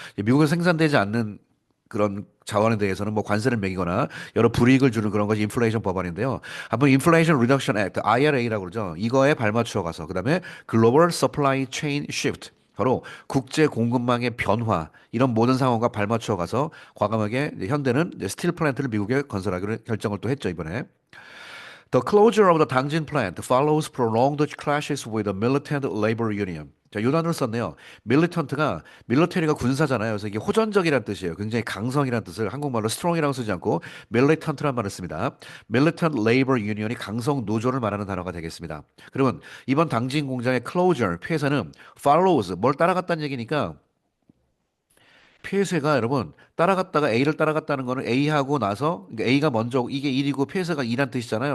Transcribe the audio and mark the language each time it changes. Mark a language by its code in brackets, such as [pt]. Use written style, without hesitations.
[ko] 미국에서 생산되지 않는 그런 자원에 대해서는 뭐 관세를 매기거나 여러 불이익을 주는 그런 것이 인플레이션 법안인데요. 한번 인플레이션 리덕션 액트 IRA라고 그러죠. 이거에 발맞추어 가서 그다음에 글로벌 서플라이 체인 시프트 바로 국제 공급망의 변화 이런 모든 상황과 발맞추어 가서 과감하게 이제 현대는 이제 스틸 플랜트를 미국에 건설하기로 결정을 또 했죠, 이번에. [en] The closure of the 당진 plant follows prolonged clashes with the militant labor union. [ko] 자, 이 단어를 썼네요. 밀리턴트가 밀리터리가 군사잖아요. 그래서 이게 호전적이라는 뜻이에요. 굉장히 강성이라는 뜻을 한국말로 strong이라고 쓰지 않고 밀리턴트란 말을 씁니다. [en] militant labor union [ko] 이 강성 노조를 말하는 단어가 되겠습니다. 그러면 이번 당진 공장의 closure 폐쇄는 follows 뭘 따라갔다는 얘기니까 폐쇄가 여러분 따라갔다가 A를 따라갔다는 거는 A하고 나서 그러니까 A가 먼저 이게 1이고 폐쇄가 2란 뜻이잖아요.